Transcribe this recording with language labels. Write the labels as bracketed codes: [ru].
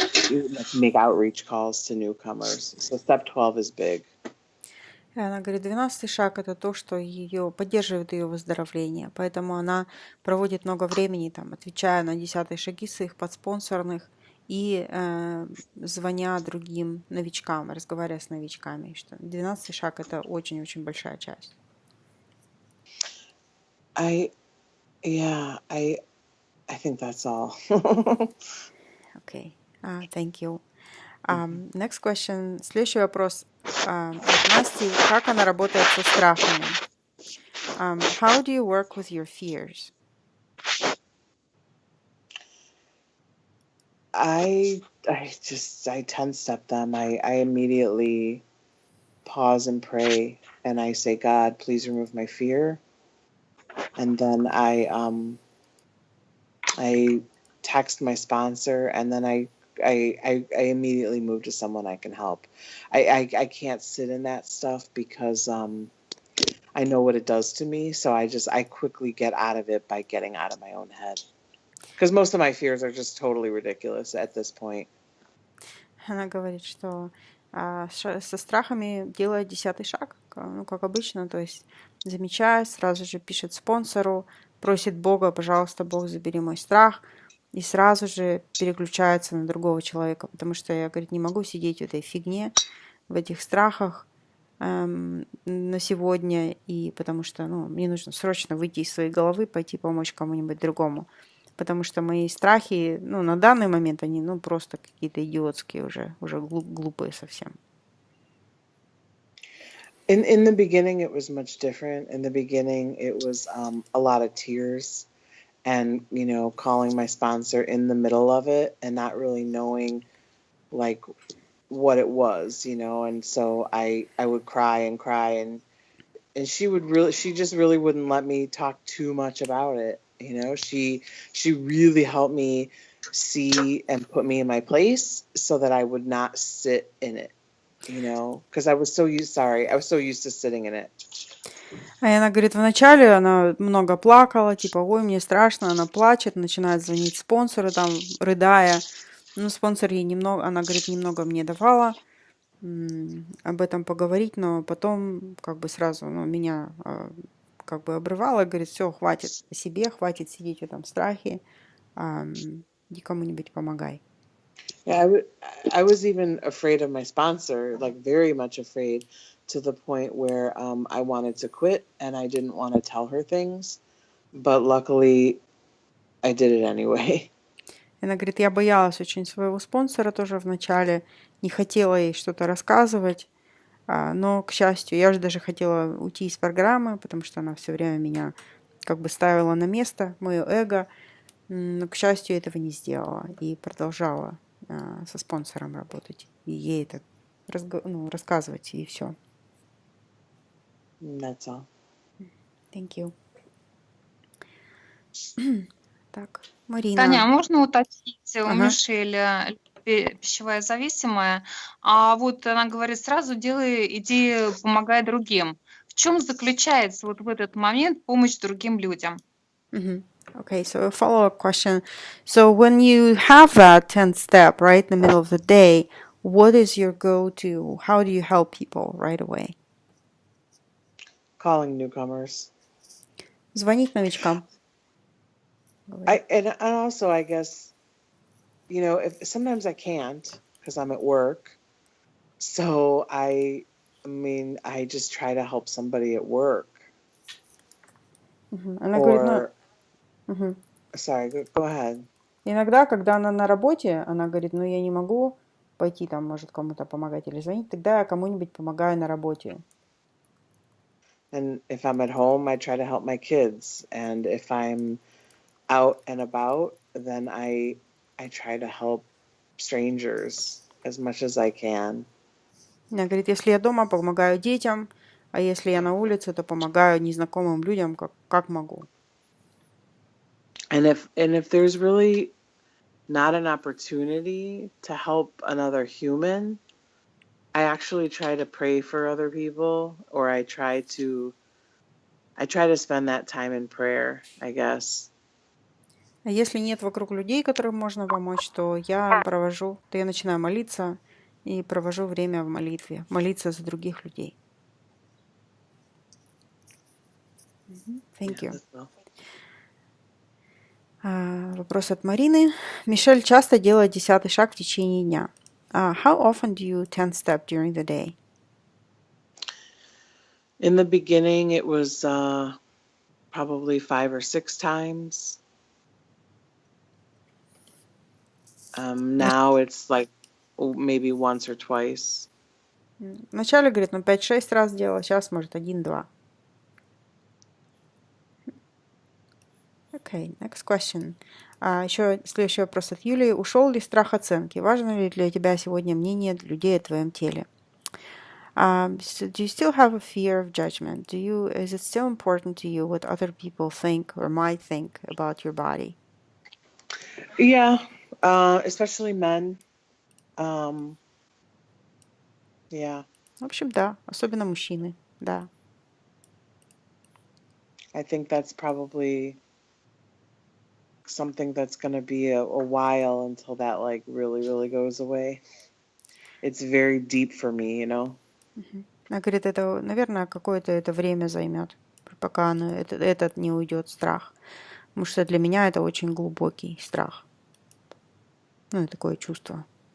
[en] like make outreach calls to newcomers. So step 12 is big. [ru] И она говорит, 12-й шаг– это то, что ее поддерживает ее выздоровление. Поэтому она проводит много времени, там, отвечая на 10-е шаги своих подспонсорных и звоня другим новичкам, разговаривая с новичками. Что 12-й шаг– это очень-очень большая часть. [en] I think that's all. Okay, thank you. Next question. [ru] Следующий вопрос от Насти. Как она работает со страхами? [en] How do you work with your fears? I 10-step them. I immediately pause and pray, and I say, God, please remove my fear. And then I text my sponsor, and then I immediately move to someone I can help. I can't sit in that stuff because I know what it does to me. So I quickly get out of it by getting out of my own head. Because most of my fears are just totally ridiculous at this point. [ru] Она говорит, что со страхами делает 10-й шаг, ну, как обычно, то есть замечает, сразу же пишет спонсору, просит Бога, пожалуйста, Бог, забери мой страх, и сразу же переключается на другого человека, потому что я, говорит, не могу сидеть в этой фигне, в этих страхах на сегодня, и потому что, ну, мне нужно срочно выйти из своей головы, пойти помочь кому-нибудь другому. Потому что мои страхи, ну, на данный момент они, ну, просто какие-то идиотские уже глупые совсем. [en] In the beginning, it was much different. In the beginning, it was a lot of tears and, calling my sponsor in the middle of it and not really knowing, like, what it was, and so I would cry and she just really wouldn't let me talk too much about it. She really helped me see and put me in my place so that I would not sit in it, because I was so used to sitting in it. [ru] А она говорит, вначале она много плакала, типа, ой, мне страшно, она плачет, начинает звонить спонсору, там, рыдая. Ну, спонсор ей немного, она говорит, немного мне давала об этом поговорить, но потом как бы сразу, ну, меня как бы обрывала, говорит, все, хватит о себе, хватит сидеть в этом страхе, иди кому-нибудь помогай. [en] Yeah, I was even afraid of my sponsor, like very much afraid, to the point where I wanted to quit and I didn't want to tell her things, but luckily I did it anyway. [ru] Она говорит, я боялась очень своего спонсора тоже вначале, не хотела ей что-то рассказывать, но, к счастью, я же даже хотела уйти из программы, потому что она все время меня как бы ставила на место, мое эго, но, к счастью, этого не сделала и продолжала со спонсором работать. И ей это рассказывать, и все. [en] That's all. Thank you. [ru] Так, Марина. Таня, а можно уточнить у Мишель пищевая зависимая, а вот она говорит, сразу иди помогай другим. В чем заключается вот в этот момент помощь другим людям? [en] Okay, so a follow-up question. So when you have that 10th step, right, in the middle of the day, what is your go-to? How do you help people right away? Calling newcomers. [ru] Звонить новичкам. [en] And also, I guess, if sometimes I can't because I'm at work. So I just try to help somebody at work. [ru] Она говорит, [en] Sorry, go ahead. [ru] Иногда, когда она на работе, она говорит, ну я не могу пойти там, может, кому-то помогать или звонить, тогда я кому-нибудь помогаю на работе. [en] And if I'm at home, I try to help my kids. And if I'm out and about, then I try to help strangers as much as I can. [ru] Она говорит, если я дома, помогаю детям, а если я на улице, то помогаю незнакомым людям, как могу. [en] And if there's really not an opportunity to help another human, I actually try to pray for other people, or I try to spend that time in prayer, I guess. [ru] А если нет вокруг людей, которым можно помочь, то я начинаю молиться и провожу время в молитве, молиться за других людей. [en] Thank Yeah, you. that's well. [ru] Вопрос от Марины. Мишель часто делает 10-й шаг в течение дня. [en] How often do you 10 step during the day? In the beginning, it was probably 5 or 6 times. Now it's like maybe once or twice. [ru] Вначале, говорит, 5-6 раз делала, сейчас, может, 1-2. [en] Okay, next question. [ru] Еще следующий вопрос от Юлии. Ушел ли страх оценки? Важно ли для тебя сегодня мнение людей о твоем теле? [en] So do you still have a fear of judgment? Is it still important to you what other people think or might think about your body? Yeah, especially men. Yeah, [ru] В общем, да, особенно мужчины, да. [en] I think that's probably something that's going to be a while until that like really, really goes away. It's very deep for me, you know? [ru] Она говорит, это, наверное, какое-то это время займет, пока этот не уйдет страх. Потому что для меня это очень глубокий страх. Ну, и такое чувство.